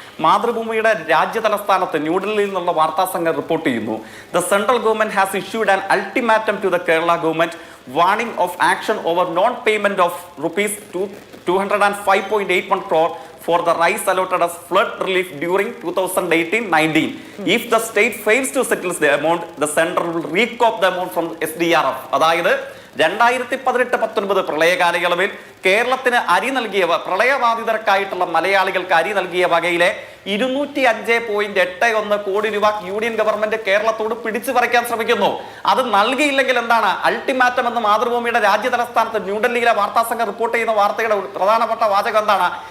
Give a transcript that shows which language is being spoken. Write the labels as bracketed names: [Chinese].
[Malayalam] മാതൃഭൂമിയുടെ രാജ്യ തലസ്ഥാനത്ത് ന്യൂഡൽഹിയിൽ നിന്നുള്ള വാർത്താ സംഘം റിപ്പോർട്ട് ചെയ്യുന്നു, [English] The central government has issued an ultimatum to the Kerala government warning of action over non-payment of rupees 205.81 crore for the rice allotted as flood relief during 2018-19. If the state fails to settle the amount, the center will recoup the amount from SDRF. [Malayalam] അതായത് 2018-19 പ്രളയ കാലയളവിൽ കേരളത്തിന് അരി നൽകിയവ, പ്രളയബാധിതർക്കായിട്ടുള്ള മലയാളികൾക്ക് അരി നൽകിയ വകയിലെ 205.81 കോടി രൂപ യൂണിയൻ ഗവൺമെന്റ് കേരളത്തോട് പിടിച്ചു പറിക്കാൻ ശ്രമിക്കുന്നു. അത് നൽകിയില്ലെങ്കിൽ എന്താണ് അൾട്ടിമാറ്റം എന്ന് മാതൃഭൂമിയുടെ രാജ്യ തലസ്ഥാനത്ത് ന്യൂഡൽഹിയിലെ വാർത്താ സംഘം റിപ്പോർട്ട് ചെയ്യുന്ന വാർത്തയുടെ പ്രധാനപ്പെട്ട വാചകം എന്താണ്?